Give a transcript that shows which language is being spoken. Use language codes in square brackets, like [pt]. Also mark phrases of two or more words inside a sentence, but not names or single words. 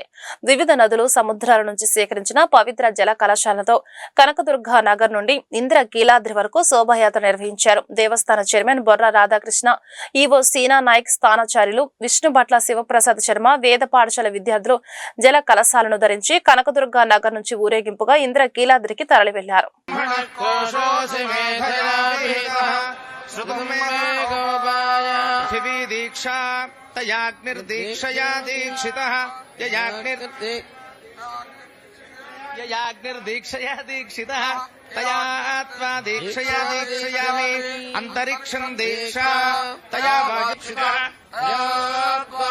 [te] వివిధ నదులు, సముద్రాల నుంచి సేకరించిన పవిత్ర జల కలశాలతో కనకదుర్గ నగర్ నుండి ఇంద్రకీలాద్రి వరకు శోభాయాత్ర నిర్వహించారు. దేవస్థాన చైర్మన్ బొర్రా రాధాకృష్ణ, ఈవో సీనా నాయక్, స్థానాచార్యులు విష్ణుభట్ల శివప్రసాద్ శర్మ, వేద పాఠశాల విద్యార్థులు జల కలశాలను ధరించి కనకదుర్గ నగర్ నుంచి ఊరేగింపుగా ఇంద్రకీలాద్రికి తరలి వెళ్లారు. [sa] दीक्षा तयाग्निर्दीक्षया दीक्षितः ययाग्निर्दीक्षया दीक्षितः तया आत्मा दीक्षया दीक्षयामि अंतरिक्षं दीक्षा तया दीक्षितः आत्मा